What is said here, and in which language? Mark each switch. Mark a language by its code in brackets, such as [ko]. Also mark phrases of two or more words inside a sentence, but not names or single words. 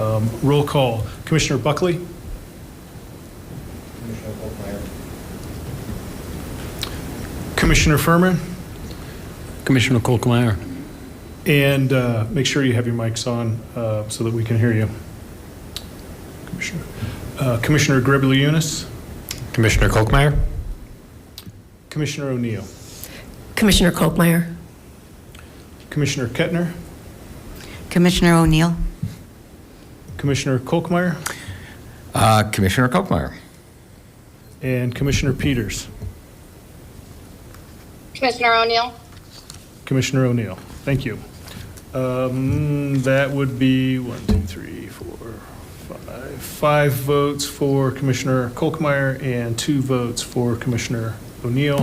[en] Roll call. Commissioner Buckley? Commissioner Furman? Commissioner Kolkmeyer. And make sure you have your mics on so that we can hear you. Commissioner Grebliunas? Commissioner Kolkmeyer? Commissioner O'Neill? Commissioner Kolkmeyer. Commissioner Kettner? Commissioner O'Neill? Commissioner Kolkmeyer? Commissioner Kolkmeyer. And Commissioner Peters? Commissioner O'Neill? Commissioner O'Neill. Thank you. That would be 1, 2, 3, 4, 5. 5 votes for Commissioner Kolkmeyer and 2 votes for Commissioner O'Neill.